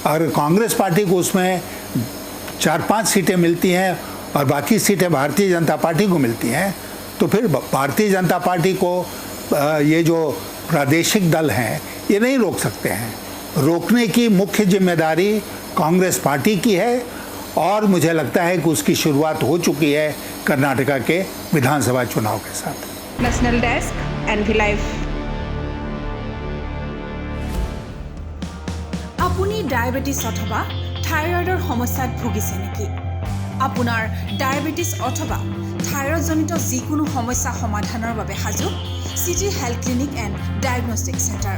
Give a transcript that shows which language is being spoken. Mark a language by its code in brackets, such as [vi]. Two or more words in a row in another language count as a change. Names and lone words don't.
[hi] और कांग्रेस पार्टी को उसमें 4-5 सीटें मिलती हैं और बाकी सीटें भारतीय जनता पार्टी को मिलती हैं, तो फिर भारतीय जनता पार्टी को ये जो प्रादेशिक दल हैं ये नहीं रोक सकते हैं। रोकने की मुख्य जिम्मेदारी कांग्रेस पार्टी की है और मुझे लगता है कि उसकी शुरुआत हो चुकी है कर्नाटका के विधानसभा चुनाव के साथ। नेशनल डेस्क एनवी लाइव। [as] আপুনি ডায়েবেটিছ অথবা থাইৰয়ডৰ সমস্যাত ভুগিছে নেকি? আপোনাৰ ডায়েবেটিছ অথবা থাইৰয়ডজনিত যিকোনো সমস্যা সমাধানৰ বাবে সাজু চিটি হেল্থ ক্লিনিক এণ্ড ডায়েগনষ্টিক চেণ্টাৰ।